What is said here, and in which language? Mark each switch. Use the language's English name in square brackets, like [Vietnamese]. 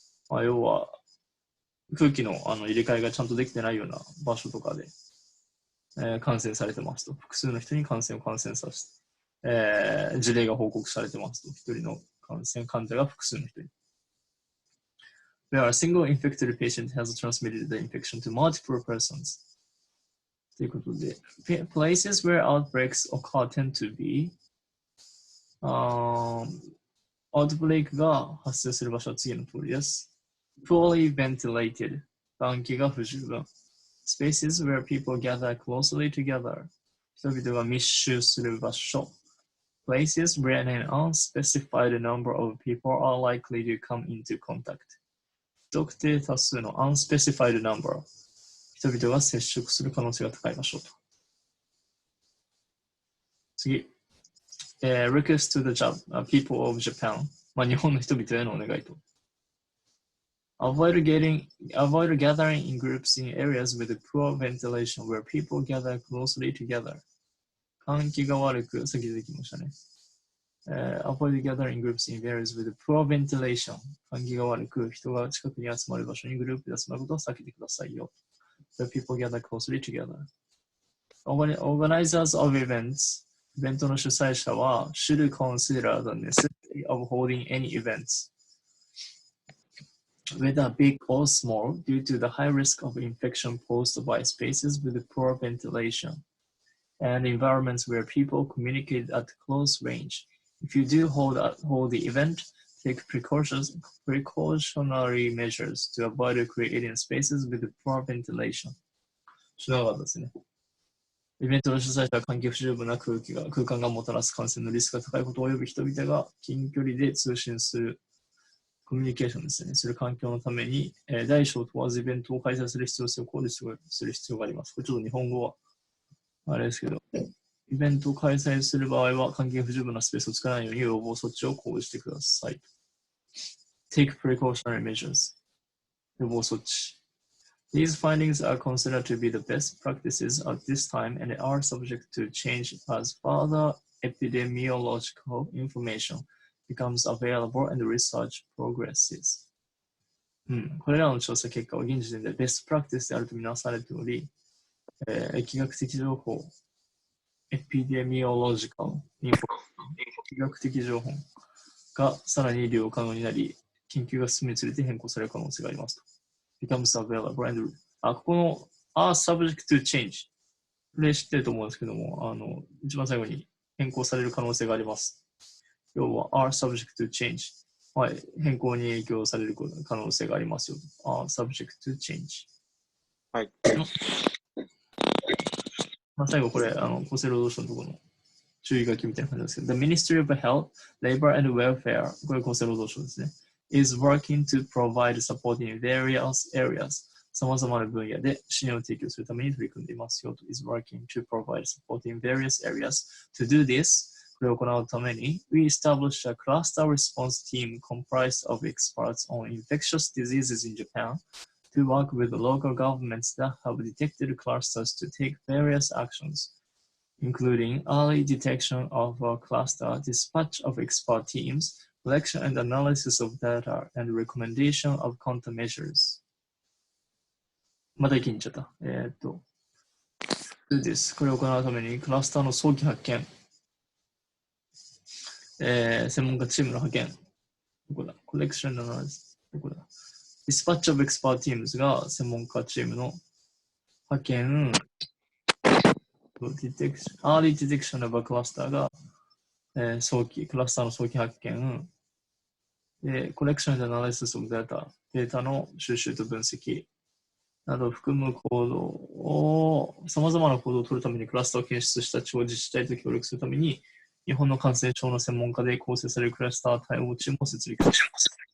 [Japanese] まあ、要は、空気の入れ替えがちゃんとできてないような場所とかで、感染されてますと。複数の人に感染させて、事例が報告されてますと。一人の感染患者が複数の人に。 [English] Where a single infected patient has transmitted the infection to multiple persons. [Japanese] ということで、 [English] places where outbreaks occur tend to be、 [Japanese] アウトブレイクが発生する場所は次の通りです。 [English] Poorly ventilated、 [Japanese] 換気が不十分。 [English] Spaces where people gather closely together、人々が密集する場所。 Places where an unspecified number of people are likely to come into contact。 [Japanese] 不特定多数の [English] unspecified number、 [Japanese] 人々が接触する可能性が高い場所と。次。 [English] request to the people of Japan、 [Japanese] まあ、日本の人々へのお願いと。 [English] Avoid gathering in groups in areas with poor ventilation where people gather closely together。 [Japanese] 換気が悪く、さっき出てきましたね。 [English] Avoid gathering groups in areas with poor ventilation。 [Japanese] 換気が悪く、人が近くに集まる場所にグループで集まることを避けてくださいよ。 [English] Where people gather closely together。 Organizers of events、 [Japanese] イベントの主催者は [English] should consider the necessity of holding any events, whether big or small, due to the high risk of infection posed by spaces with poor ventilation and environments where people communicate at close range. If you do hold the event, take precautionary measures to avoid creating spaces with poor ventilation. [Japanese] 知らなかったですね。イベントの主催者は換気不十分な空間がもたらす感染のリスクが高いことを及び人々が近距離で通信するコミュニケーションですね。する環境のために、大小問わずイベントを開催する必要性を考慮する必要があります。これちょっと日本語はあれですけど、イベントを開催する場合は換気が不十分なスペースを作らないように予防措置を講じてください。 [English] Take precautionary measures。 [Japanese] 予防措置。 [English] These findings are considered to be the best practices at this time and are subject to change as further epidemiological information becomes available and research progresses. [Japanese] これらの調査結果は現時点でベストプラクティスであるとみなされており、疫学的情報、 [English] epidemiological information、 [Japanese] 疫学的情報がさらに利用可能になり、研究が進むにつれて変更される可能性がありますと。 [English] becomes available and [Japanese] ここの [English] are subject to change [Japanese] これ知ってると思うんですけども、一番最後に変更される可能性があります。要は [English] are subject to change、 [Japanese] はい、変更に影響される可能性がありますよ。 [English] are subject to change。 [Japanese] はい。まあ、最後これ厚生労働省のところの注意書きみたいな感じですけど、 [English] The Ministry of Health, Labor and Welfare、 [Japanese] これ厚生労働省ですね。 [English] is working to provide support in various areas [Japanese] 様々な分野で支援を提供するために取り組んでいますよと [English] is working to provide support in various areas to do this [Japanese] これを行うために [English] we established a cluster response team comprised of experts on infectious diseases in Japan to work with the local governments that have detected clusters to take various actions including early detection of a cluster, dispatch of expert teams collection and analysis of data and recommendation of countermeasures。 [Japanese] また一気に言っちゃった。です。これを行うためにクラスターの早期発見、専門家チームの派遣、どこだ？コレクションのアナリシス、どこだ？ [English] Dispatch of expert teams [Japanese] が専門家チームの派遣、 [English] Early detection of a cluster [Japanese] が、クラスターの早期発見、コレクションでアナリシスオブデータの収集と分析などを含む行動を、様々な行動を取るためにクラスターを検出した地方自治体と協力するために、日本の感染症の専門家で構成されるクラスター対応チームを設立します。